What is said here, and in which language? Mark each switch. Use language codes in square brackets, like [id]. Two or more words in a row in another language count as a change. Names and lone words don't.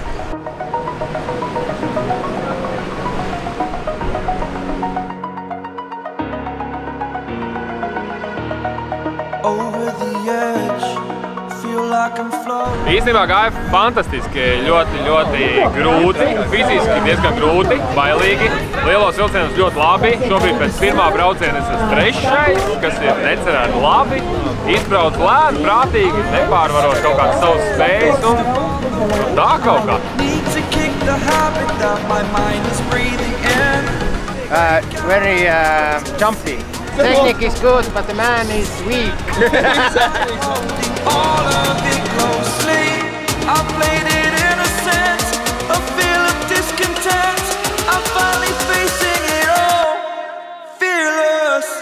[lv] Īstenībā gāja fantastiski, ļoti grūti, fiziski diezgan grūti, bailīgi. Lielos vilcienos ļoti labi. Šobrīd pēc pirmā brauciena es esmu 3., kas ir necerēti labi. Izbrauc lēni, prātīgi, nepārvarot kaut kādas savas spējas un tā kaut kā. [en] Very jumpy. Technique is good, but the man is weak. All of it closely, I played it innocent, a feel of discontent, I'm finally facing it all, fearless.